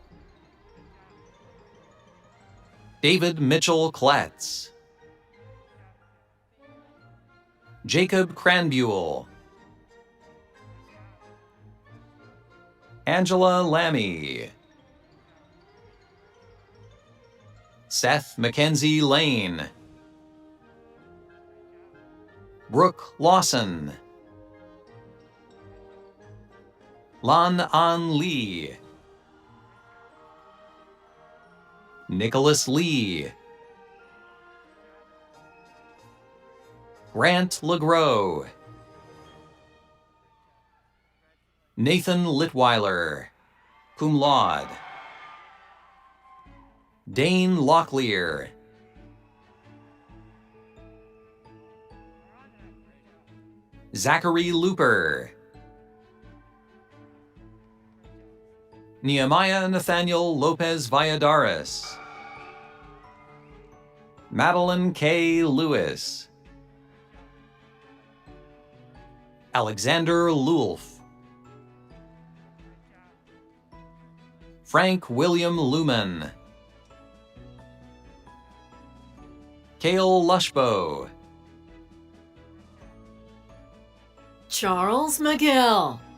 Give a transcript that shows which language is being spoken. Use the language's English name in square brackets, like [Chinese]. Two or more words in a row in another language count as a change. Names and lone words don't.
[English] David Mitchell Kletz. Jacob Cranbuell. Angela Lammy. Seth Mackenzie Lane. Brooke Lawson. Lan An Lee. Nicholas Lee. Grant LeGros. Nathan Litweiler, [Latin] cum laude. [English] Dane Locklear. Zachary Looper. Nehemiah Nathaniel Lopez Valladares. Madeline K. Lewis. Alexander Lulf. Frank William Luman. Cale Lushbo. Charles McGill.